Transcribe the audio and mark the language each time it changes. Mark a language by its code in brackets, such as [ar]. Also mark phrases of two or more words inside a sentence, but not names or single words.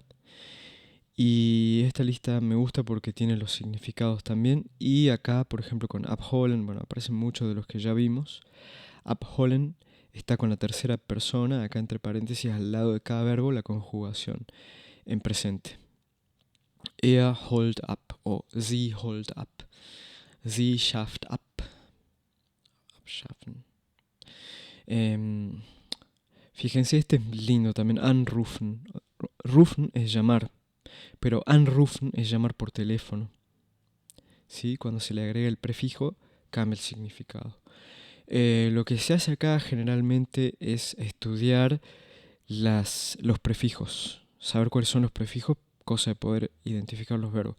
[es] Y esta lista me gusta porque tiene los significados también. Y acá, por ejemplo, con abholen, bueno, aparecen muchos de los que ya vimos. Abholen está con la tercera persona, acá entre paréntesis, al lado de cada verbo, la conjugación en presente. [de] Er holt ab o sie holt ab. Sie schafft ab. Abschaffen. [es] Fíjense, este es lindo también. Anrufen. Rufen es llamar, pero anrufen es llamar por teléfono. ¿Sí? Cuando se le agrega el prefijo, cambia el significado. Lo que se hace acá generalmente es estudiar los prefijos, saber cuáles son los prefijos, cosa de poder identificar los verbos.